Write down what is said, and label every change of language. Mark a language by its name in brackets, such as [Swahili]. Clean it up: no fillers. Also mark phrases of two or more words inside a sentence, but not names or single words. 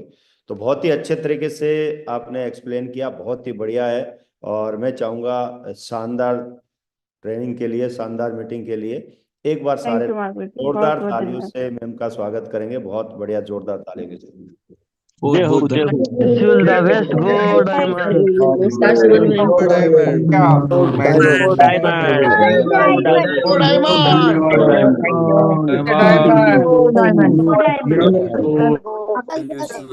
[Hindi] तो बहुत ही अच्छे तरीके से आपने एक्सप्लेन किया, बहुत ही बढ़िया है। और मैं चाहूँगा शानदार ट्रेनिंग के लिए, शानदार मीटिंग के लिए एक बार सारे [English] Thank you [Hindi] मार्गरेट जी, बहुत जोरदार बहुत तालियों धन्यवाद। से मैम का स्वागत करेंगे, बहुत बढ़िया जोरदार तालियों के साथ। बहुत जय हो बहुत जय हो। धन्यवाद। [English] Wish you the best. Go diamond. Stars one man. Go Diamond. Go diamond. Go Diamond. Go diamond. Diamond. Go diamond. Diamond. Diamond. Thank you.